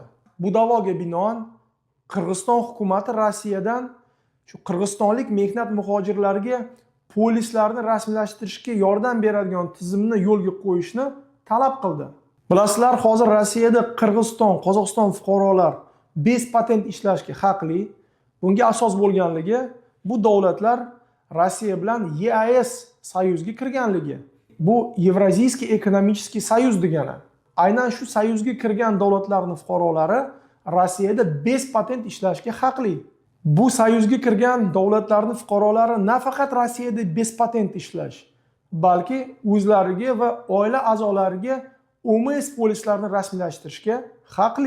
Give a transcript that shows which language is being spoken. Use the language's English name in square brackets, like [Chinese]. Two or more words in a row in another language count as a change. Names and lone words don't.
[Uzbek] Bu da'voga binoan Qirg'iziston hukumati Rossiyadan shu qirg'izistonlik mehnat muhojirlariga polislarni rasmiylashtirishga yordam beradigan tizimni yo'lga qo'yishni talab qildi. Bilasizlar, hozir Rossiyada Qirg'iziston, Qozog'iston fuqarolar patent ishlashga haqli. Bunga asos bo'lganligi bu davlatlar Rossiya bilan EAS soyuzga kirganligi. Bu [Russian] Евразийский экономический союз [Uzbek] degani. Aynan shu soyuzga kirgan davlatlarning fuqarolari Rossiyada patent ishlashga haqli. Bu soyuzga kirgan davlatlarning fuqarolari nafaqat Rossiyada patent ishlash, balki o'zlariga va oila a'zolariga OMS polislarni rasmiylashtirishga haqli.